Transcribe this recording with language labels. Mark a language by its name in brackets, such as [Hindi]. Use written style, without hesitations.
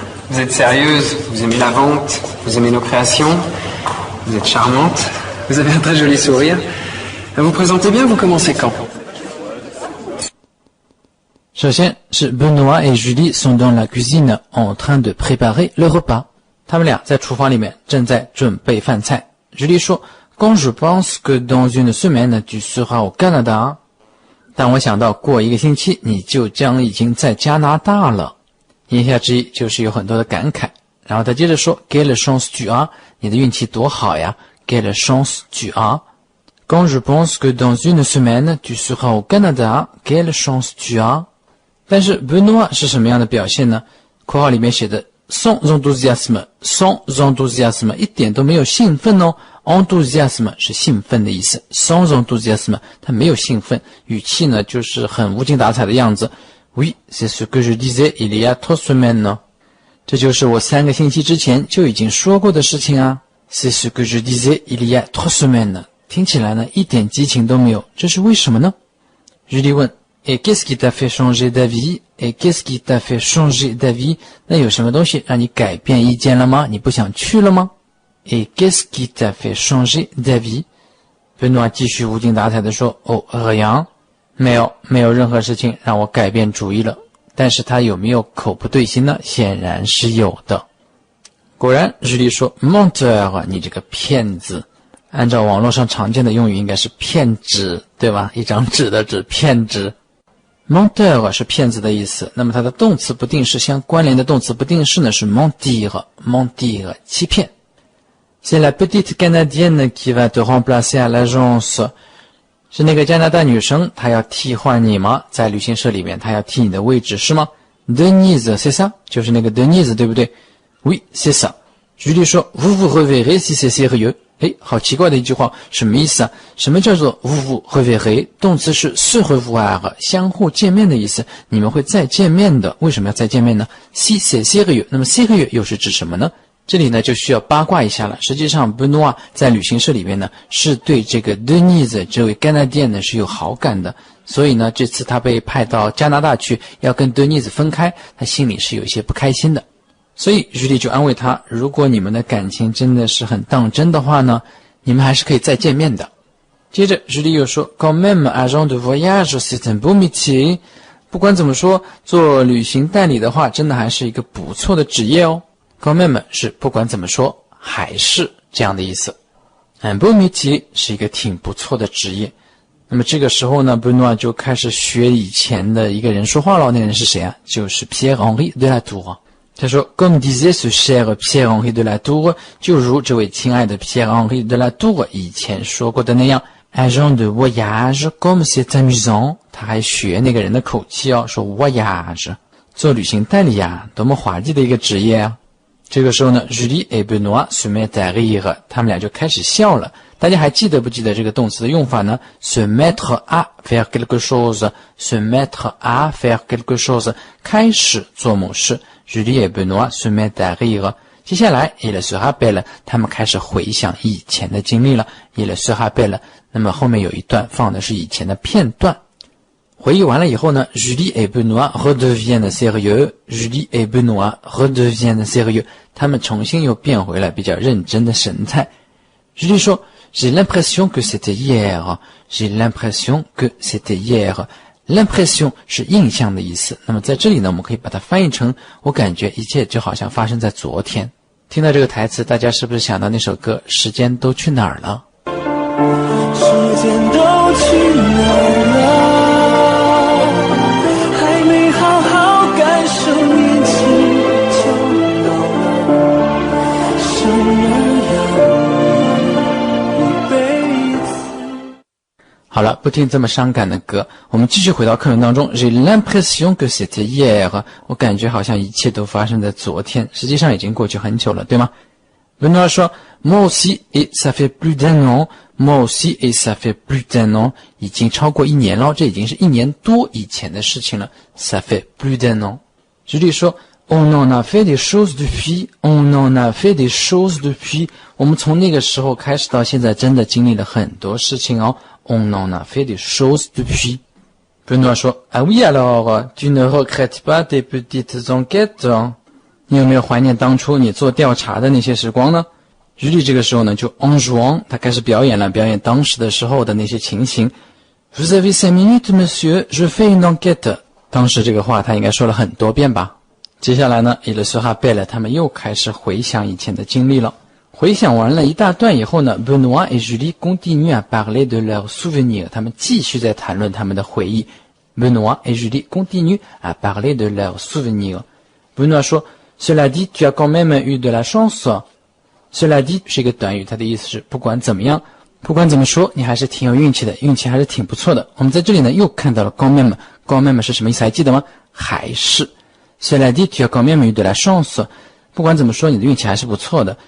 [French] Vous êtes sérieuse, vous aimez la vente, vous aimez nos créations, vous êtes charmante, vous avez un très joli sourire. Vous présentez bien, vous commencez quand? [Chinese] 首先是 [French] Benoît et Julie sont dans la cuisine en train de préparer le repas。 [Chinese] 他们俩在厨房里面正在准备饭菜。 [French] Julie 说 Quand je pense que dans une semaine tu seras au Canada， [Chinese] 当我想到过一个星期你就将已经在加拿大了。言下之意就是有很多的感慨。然后他接着说 [French] Quelle chance tu as， [Chinese] 你的运气多好呀。 [French] Quelle chance tu as。 Quand je pense que dans une semaine tu seras au Canada, quelle chance tu as。 [Chinese] 但是 Benoît 是什么样的表现呢？括号里面写的 [French] sans enthousiasme， [Chinese] sans enthousiasme 一点都没有兴奋哦。 enthousiasme 是兴奋的意思， [French] sans enthousiasme [Chinese] 他没有兴奋，语气呢就是很无精打采的样子。 [French] Oui, c'est ce que je disais il y a 3 semaines。 [Chinese] 这就是我3个星期之前就已经说过的事情啊。 [French] C'est ce que je disais il y a 3 semaines。 [Chinese] 听起来呢一点激情都没有，这是为什么呢？ [French] Julie 问 Et qu'est-ce qui t'a fait changer d'avis? Et qu'est-ce qui t'a fait changer d'avis? [Chinese] 那有什么东西让你改变意见了吗？你不想去了吗？ [French] Et qu'est-ce qui t'a fait changer d'avis? [Chinese] Benoît 继续无精打采地说 [French] Oh, rien。 [Chinese] 没有任何事情让我改变主意了。但是他有没有口不对心呢？显然是有的。果然 Julie 说 Menteur， 你这个骗子。按照网络上常见的用语应该是骗纸，对吧？一张纸的纸，骗纸。menteur 是骗子的意思，那么它的动词不定式相关联的动词不定式呢是 mentir， mentir 欺骗。 [French] C'est la petite Canadienne qui va te remplacer à l'agence。 [Chinese] 是那个加拿大女生，她要替换你吗？在旅行社里面，她要替你的位置是吗？ [French] Denise c'est ça， [Chinese] 就是那个 Denise 对不对？ [French] Oui c'est ça。 Julie 说 Vous vous reverrez si c'est sérieux。 [Chinese] 好奇怪的一句话，什么意思啊？什么叫做 [French] vous vous reverrez？ [Chinese] 动词是 se revoir， 相互见面的意思，你们会再见面的。为什么要再见面呢？ [French] Si c'est sérieux， [Chinese] 那么 sérieux 又是指什么呢？这里呢就需要八卦一下了。实际上 Benoît 在旅行社里面呢是对这个 Denise 这位 Canadienne 呢是有好感的，所以呢这次他被派到加拿大去要跟 Denise 分开，他心里是有一些不开心的。所以 Julie 就安慰他，如果你们的感情真的是很当真的话呢，你们还是可以再见面的。接着 [French] Julie [Chinese] 又说 [French] Quand même agent de voyage c'est un beau métier。 [Chinese] 不管怎么说，做旅行代理的话真的还是一个不错的职业哦。 Quand même 是不管怎么说还是这样的意思。 [French] Un beau métier [Chinese] 是一个挺不错的职业。那么这个时候呢 Benoît 就开始学以前的一个人说话了，那人是谁啊？就是 Pierre-Henri de la Tour。 [French] 他说 Comme disait ce cher Pierre-Henri de la Tour， [Chinese] 就如这位亲爱的 [French] Pierre-Henri de la Tour [Chinese] 以前说过的那样 [French] Agent de voyage comme c'est amusant。 [Chinese] 他还学那个人的口气哦，说 voyage 做旅行代理啊，多么滑稽的一个职业啊。这个时候呢 [French] Julie et Benoît se mettent à rire， [Chinese] 他们俩就开始笑了。大家还记得不记得这个动词的用法呢？ [French] Se mettre à faire quelque chose， se mettre à faire quelque chose， [Chinese] 开始做某事。 [French] Julie et Benoît se mettent à rire。 [Chinese] 接下来 [French] il se rappelle， [Chinese] 他们开始回想以前的经历了。 [French] il se rappelle， [Chinese] 那么后面有一段放的是以前的片段。回忆完了以后呢 [French] Julie et Benoît redeviennent sérieux。 Julie et Benoît redeviennent sérieux， [Chinese] 他们重新又变回了比较认真的神态。 [French] Julie 说 J'ai l'impression que c'était hier。 J'ai l'impression que c'était hier。 [Chinese] L'impression 是印象的意思，那么在这里呢我们可以把它翻译成我感觉一切就好像发生在昨天。听到这个台词，大家是不是想到那首歌时间都去哪儿了？时间都去哪儿了，还没好好感受年轻就老了，生而要一辈子。好了，不听这么伤感的歌，我们继续回到课文当中。 [French] J'ai l'impression que c'était hier， [Chinese] 我感觉好像一切都发生在昨天，实际上已经过去很久了，对吗？ [French] Benoît 说 moi aussi et ça fait plus d'un an, moi aussi et ça fait plus d'un an， [Chinese] 已经超过1年了，这已经是1年多以前的事情了。 [French] ça fait plus d'un an。 举例说 on en a fait des choses depuis， on en a fait des choses depuis， [Chinese] 我们从那个时候开始到现在真的经历了很多事情哦。 [French] on en a fait des choses depuis。 Benoît 说 ah oui alors tu ne regrettes pas tes petites enquêtes？ [Chinese] 你有没有怀念当初你做调查的那些时光呢？举例这个时候呢就 [French] en jouant， [Chinese] 他开始表演了，表演当时的时候的那些情形。 [French] Vous avez 5 minutes, monsieur, je fais une enquête。 [Chinese] 当时这个话他应该说了很多遍吧。接下来呢 [French] il se rappelle， [Chinese] 他们又开始回想以前的经历了。回想完了一大段以后呢 [French] Benoît et Julie continuent à parler de leurs souvenirs， [Chinese] 他们继续在谈论他们的回忆。 [French] Benoît et Julie continuent à parler de leurs souvenirs。 Benoît [Chinese] 说 [French] Cela dit, tu as quand même eu de la chance。 [Chinese] Cela dit 是一个短语，它的意思是不管怎么样，不管怎么说，你还是挺有运气的，运气还是挺不错的。我们在这里呢又看到了 quand même，quand même 是什么意思还记得吗？还是。 [French] Cela dit, tu as quand même eu de la chance。 [Chinese] 不管怎么说，你的运气还是不错的。